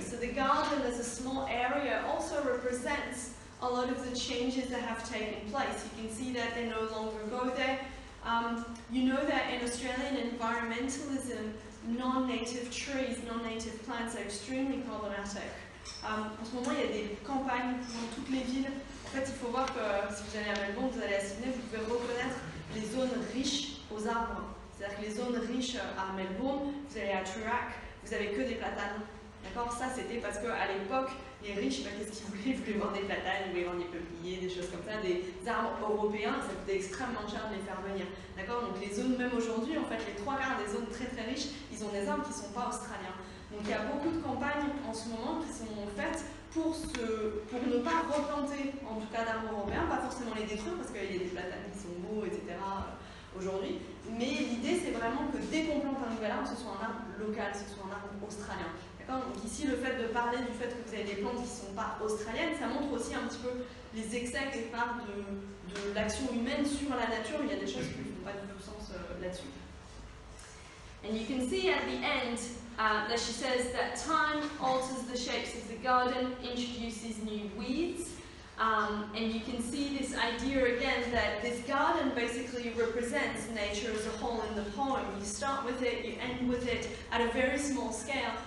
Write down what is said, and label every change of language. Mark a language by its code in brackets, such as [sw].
[en] So the garden as a small area also represents a lot of the changes that have taken place. You can see that they no longer go there. You know that in Australian environmentalism, non-native trees, non-native plants are extremely problematic. [fr] En ce moment, il y a des campagnes dans toutes les villes. En fait, il faut voir que si vous allez à Melbourne, vous allez à Sydney, vous pouvez reconnaître les zones riches aux arbres. C'est-à-dire que les zones riches à Melbourne, vous allez à Toorak, vous avez que des platanes. D'accord? Ça, c'était parce qu'à l'époque, les riches, qu'est-ce qu'ils voulaient? Ils voulaient voir des platanes, ils voulaient voir des peupliers, des choses comme ça, des arbres européens, ça coûtait extrêmement cher de les faire venir. D'accord? Donc les zones, même aujourd'hui, en fait, les 3/4 des zones très très riches, ils ont des arbres qui ne sont pas australiens. Donc il y a beaucoup de campagnes en ce moment qui sont faites pour ne pas replanter, en tout cas d'arbres européens, pas forcément les détruire, parce qu'il y a des platanes qui sont beaux, etc. aujourd'hui. Mais l'idée, c'est vraiment que dès qu'on plante un nouvel arbre, ce soit un arbre local, ce soit un arbre australien. Donc ici, le fait de parler du fait que vous avez des plantes qui ne sont pas australiennes, ça montre aussi un petit peu les excès quelque part de l'action humaine sur la nature. Il y a des choses qui ne font pas du tout sens là-dessus. [en] And you can see at the end that she says that time alters the shapes of the garden, introduces new weeds. And you can see this idea again that this garden basically represents nature as a whole in the poem. You start with it, you end with it at a very small scale.